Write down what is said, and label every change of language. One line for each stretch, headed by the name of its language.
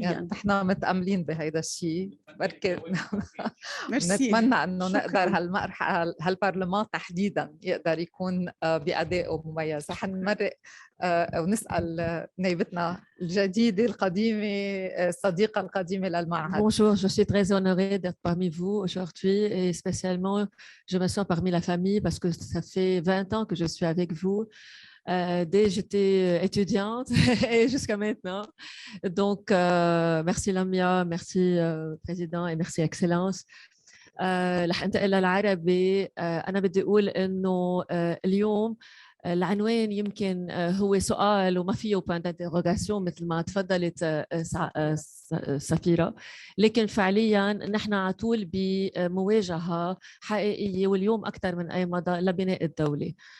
Arabic: يعني نحن متأملين بهيدا الشيء بركي. ميرسي. نتمنى انه شكراً. نقدر هالبرلمان تحديدا يقدر يكون بأدائه مميز. رح نمرق ونسأل نائبتنا الجديدة القديمة الصديقة القديمة للمعهد.
French: Bonjour, je suis très honorée d'être parmi vous aujourd'hui et spécialement je me sens parmi la famille parce que ça fait 20 ans que je suis avec vous. Dès j'étais étudiante et jusqu'à maintenant. Donc, merci Lamia, merci Président et merci Excellence.
Arabic: رح انتقل للعربي. أنا بدي أقول إنه اليوم العنوان يمكن هو سؤال وما فيه
French: point d'interrogation
Arabic: مثل ما تفضلت سفيرة، لكن فعليا نحن على طول بمواجهة حقيقية واليوم أكثر من أي مدى لبناء الدولة.